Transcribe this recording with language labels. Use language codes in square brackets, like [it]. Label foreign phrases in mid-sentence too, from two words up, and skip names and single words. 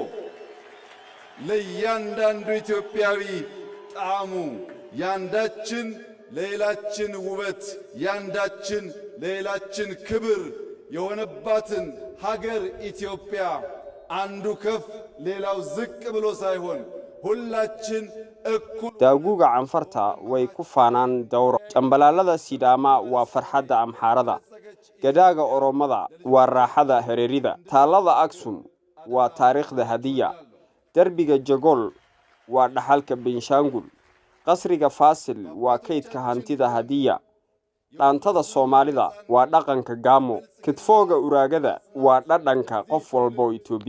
[am] ለያንዳንዱ ኢትዮጵያዊ ጣዕሙ ያንዳችን ለሌላችን ውበት ያንዳችን ለሌላችን ክብር የሆነባትን ሀገር ኢትዮጵያ አንዱ ከፍ ሌላው ዝቅ ብሎ ሳይሆን ሁላችን እኩል [so] daaguga canfarta way ku faanaan dawro cambalaalada sidaama waa farxadda amxaarada gadaaga oromada waa raaxada hareerida taalada aksum waa taariikhda hadiya darbiga jagol waa dhaxalka Benshangul qasriga Faasil waa kaydka hantida hadiya dhaantada Soomaalida waa dhaqanka Gaamo kitfooga uraagada waa dhadhanka qof walba oo